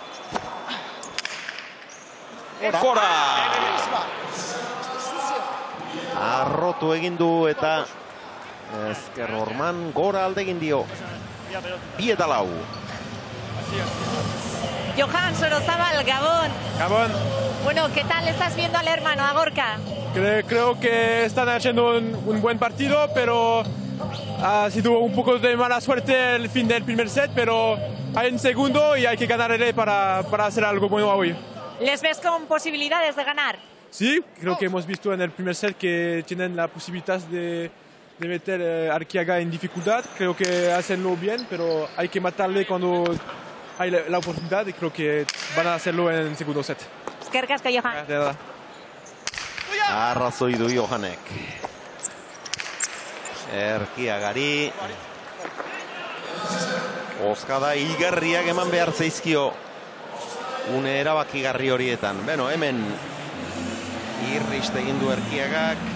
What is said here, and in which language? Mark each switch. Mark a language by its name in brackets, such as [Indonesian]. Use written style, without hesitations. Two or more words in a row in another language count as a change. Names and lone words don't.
[Basque] Gora! Arrotu egin du eta ezker horman gora alde egin dio. 2-4. Johan Sorozabal, Gabón. Gabón. [Spanish] Bueno, ¿qué tal estás viendo al hermano, a Gorka? Creo que están haciendo un buen partido, pero ha sido un poco de mala suerte el fin del primer set, pero hay un segundo y hay que ganarle para hacer algo bueno hoy. ¿Les ves con posibilidades de ganar? Sí, creo que hemos visto en el primer set que tienen la posibilidad de meter a Arquiaga en dificultad. Creo que hacenlo bien, pero hay que matarle cuando hay la oportunidad y creo que van a hacerlo en el segundo set. [Basque] Eskerrik asko, Johan. [Spanish] De nada. [Basque] Arrazoi du Johanek. Erkiagari. Ozkada hilgarriak eman behar zaizkio. Une erabakigarri horietan. Beno, hemen irrist egin du Erkiagak.